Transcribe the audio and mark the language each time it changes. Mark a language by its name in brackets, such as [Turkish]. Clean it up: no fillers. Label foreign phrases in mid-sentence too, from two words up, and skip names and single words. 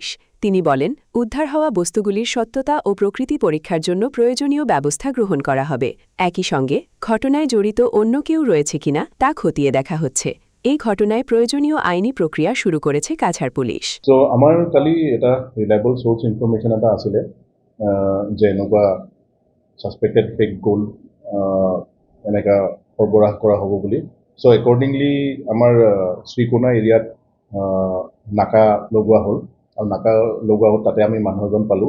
[Bangla] তিনি বলেন, উদ্ধার হওয়া বস্তুগুলির সত্যতা ও প্রকৃতি পরীক্ষার জন্য প্রয়োজনীয় ব্যবস্থা গ্রহণ করা হবে। একই সঙ্গে ঘটনায় জড়িত অন্য কেউ রয়েছে কিনা তা খতিয়ে দেখা হচ্ছে। এই ঘটনায় প্রয়োজনীয় আইনি প্ৰক্ৰিয়া শুরু করেছে কাছাড় পুলিশ। [Assamese] তো আমার কালি এটা [English] reliable source information [Assamese] এটা আছিলে যে এনেকুৱা [English] suspected fake gold [Assamese] এনেকা সৰবৰাহ কৰা হ'ব বুলি। [English] so accordingly [Assamese] আমাৰ শ্ৰীকোনা এৰিয়াত নাকা লগোৱা হ'ল আৰু নাকা লগোৱা হ'ল, তাতে আমি মানুহ এজন পালোঁ।